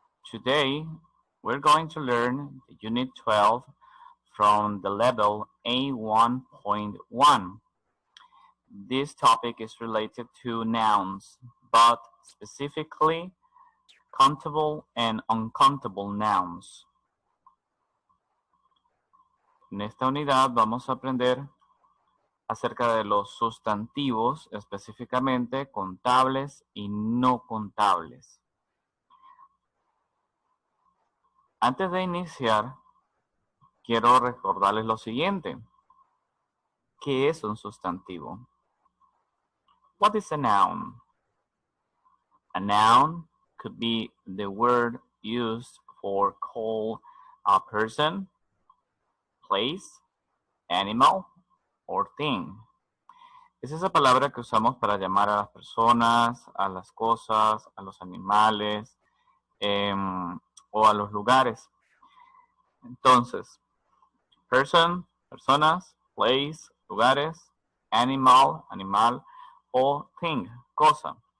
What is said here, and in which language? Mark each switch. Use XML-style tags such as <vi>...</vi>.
<en>Today, we're going to learn the Unit 12 from the level A1.1. This topic is related to nouns, but specifically countable and uncountable nouns.</en> <es>En esta unidad vamos a aprender acerca de los sustantivos, específicamente contables y no contables. Antes de iniciar, quiero recordarles lo siguiente. ¿Qué es un sustantivo?</es> <en>What is a noun? A noun could be the word used for call a person, place, animal, or thing.</en> <es>Es esa palabra que usamos para llamar a las personas, a las cosas, a los animales o a los lugares. Entonces, person, personas, place, lugares, animal, animal, o thing, cosa.</es>